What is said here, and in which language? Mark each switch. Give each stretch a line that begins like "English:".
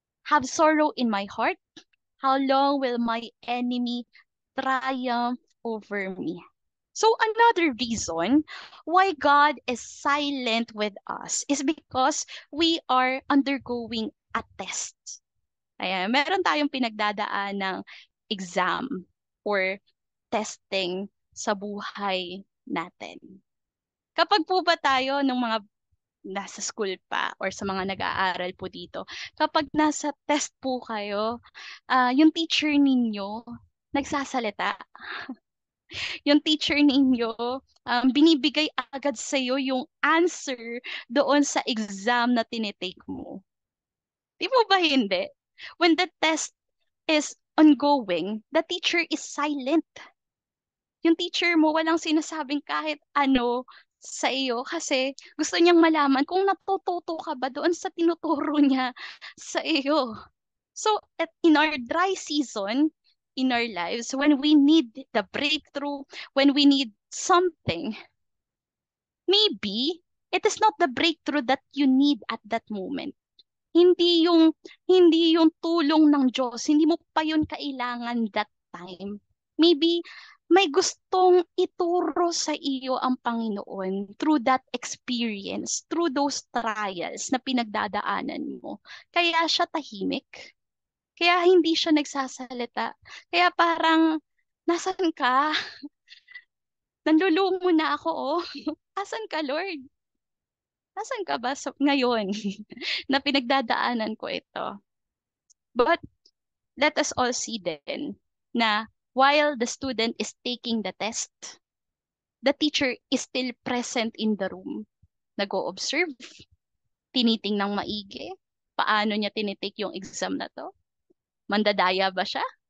English: Have sorrow in my heart? How long will my enemy triumph over me? So another reason why God is silent with us is because we are undergoing a test.
Filipino: Ayan, meron tayong pinagdadaan ng exam or testing sa buhay natin. Kapag po ba tayo ng mga nasa school pa or sa mga nag-aaral po dito, kapag nasa test po kayo, yung teacher ninyo nagsasalita. Yung teacher ninyo, binibigay agad sa iyo yung answer doon sa exam na tinitake mo. Di mo ba hindi?
English: When the test is ongoing, the teacher is silent.
Filipino: Yung teacher mo walang sinasabing kahit ano sa iyo kasi gusto niyang malaman kung natututo ka ba doon sa tinuturo niya sa iyo.
English: So, in our dry season, in our lives, when we need the breakthrough, when we need something, maybe it is not the breakthrough that you need at that moment.
Filipino: Hindi yung tulong ng Diyos, hindi mo pa yun kailangan
English: that time.
Filipino: Maybe may gustong ituro sa iyo ang Panginoon
English: through that experience, through those trials
Filipino: na pinagdadaanan mo. Kaya siya tahimik. Kaya hindi siya nagsasalita. Kaya parang, nasan ka? Nanlulumo na ako, oh. Asan ka, Lord? Nasan ka ba ngayon na pinagdadaanan ko ito?
English: But let us all see then na while the student is taking the test, the teacher is still present in the room.
Filipino: Nag-o-observe, tinitingnang maigi, paano niya tinitake yung exam na to? Mandadaya ba siya?